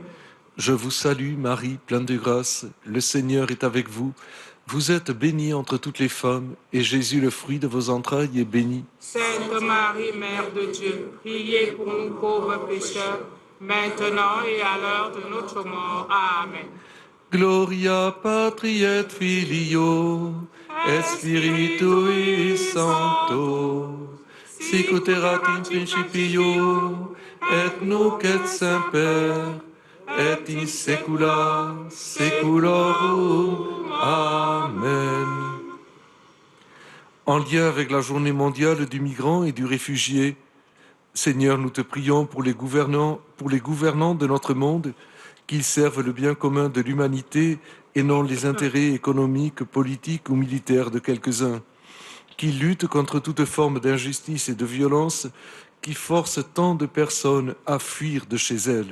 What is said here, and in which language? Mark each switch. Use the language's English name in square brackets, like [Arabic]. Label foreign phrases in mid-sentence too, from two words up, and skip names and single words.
[French] Je vous salue Marie, pleine de grâce. Le Seigneur est avec vous. Vous êtes bénie entre toutes les femmes, et Jésus, le fruit de vos entrailles, est béni. Sainte Marie, Mère de Dieu, priez pour nous pauvres pécheurs, maintenant et à l'heure de notre mort. Amen. [Latin] Gloria patri et filio, et spiritui sancto, sic ut erat in principio, et nunc et semper, et in saecula saeculorum. Amen. [French] En lien avec la journée mondiale du migrant et du réfugié, Seigneur, nous te prions pour les gouvernants de notre monde, qu'ils servent le bien commun de l'humanité et non les intérêts économiques, politiques ou militaires de quelques-uns, qu'ils luttent contre toute forme d'injustice et de violence qui force tant de personnes à fuir de chez elles.